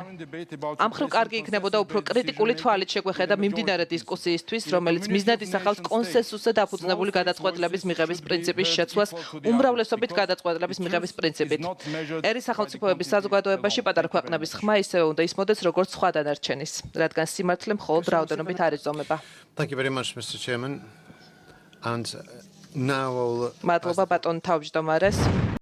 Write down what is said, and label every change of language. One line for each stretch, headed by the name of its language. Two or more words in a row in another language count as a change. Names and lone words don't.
Georgian: ამ მხრივ კარგი იქნებოდა უფრო კრიტიკული თვალით შეგვეხედა მიმდინარე დისკუსიისთვის, რომელიც მიზნად ისახავს კონსენსუსზე დაფუძნებული გადაწყვეტილების მიღების პრინციპის შეცვლას უმრავლესობით გადაწყვეტილების მიღების პრინციპით. ერის სახელმწიფოების საზოგადოებაში პატარა ქვეყნების ხმა ისევე უნდა ისმოდეს, როგორც სხვა დანარჩენის, რადგან სიმართლე მხოლოდ რაოდენობით არ იზომება.
English: Thank you very much, Mr. Chairman. And now
Georgian: მადლობა ბატონ თავმჯდომარეს.